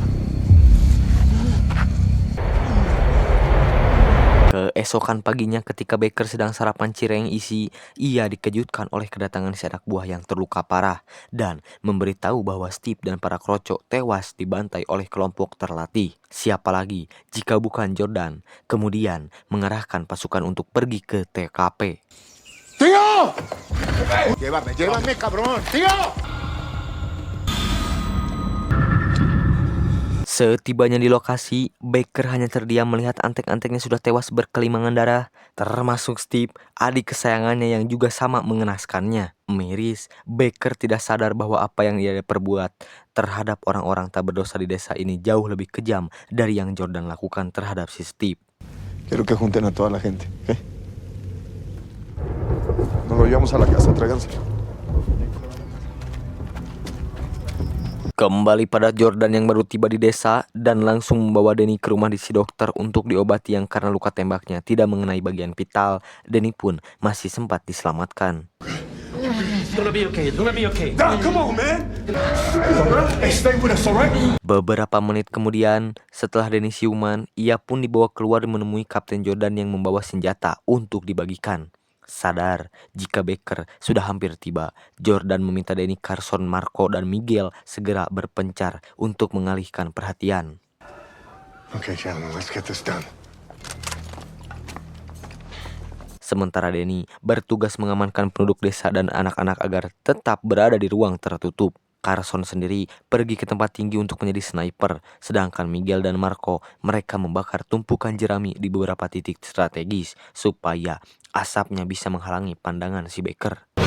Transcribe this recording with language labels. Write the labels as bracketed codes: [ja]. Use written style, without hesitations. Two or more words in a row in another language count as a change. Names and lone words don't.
[id] Keesokan paginya ketika Baker sedang sarapan cireng isi, ia dikejutkan oleh kedatangan si anak buah yang terluka parah dan memberitahu bahwa Steve dan para kroco tewas dibantai oleh kelompok terlatih. Siapa lagi jika bukan Jordan, kemudian mengarahkan pasukan untuk pergi ke TKP. [es] ¡Tío! Llévame, cabrón. ¡Tío! [id] Setibanya di lokasi, Baker hanya terdiam melihat antek-anteknya sudah tewas berkelimangan darah, termasuk Steve, adik kesayangannya yang juga sama mengenaskannya. Miris, Baker tidak sadar bahwa apa yang ia perbuat terhadap orang-orang tak berdosa di desa ini jauh lebih kejam dari yang Jordan lakukan terhadap si Steve. [es] Quiero que junten a toda la gente, ¿ok? Nos lo llevamos a la casa, tráiganse. [id] Kembali pada Jordan yang baru tiba di desa dan langsung membawa Danny ke rumah di si dokter untuk diobati yang karena luka tembaknya tidak mengenai bagian vital. Danny pun masih sempat diselamatkan. [en] Come on, man. Hey, stay with us, all right? [id] Beberapa menit kemudian, setelah Danny siuman, ia pun dibawa keluar menemui Kapten Jordan yang membawa senjata untuk dibagikan. Sadar jika Baker sudah hampir tiba, Jordan meminta Danny, Carson, Marco, dan Miguel segera berpencar untuk mengalihkan perhatian. [en] Okay, gentlemen, let's get this done. [id] Sementara Danny bertugas mengamankan penduduk desa dan anak-anak agar tetap berada di ruang tertutup. Carson sendiri pergi ke tempat tinggi untuk menjadi sniper, sedangkan Miguel dan Marco mereka membakar tumpukan jerami di beberapa titik strategis supaya asapnya bisa menghalangi pandangan si Baker.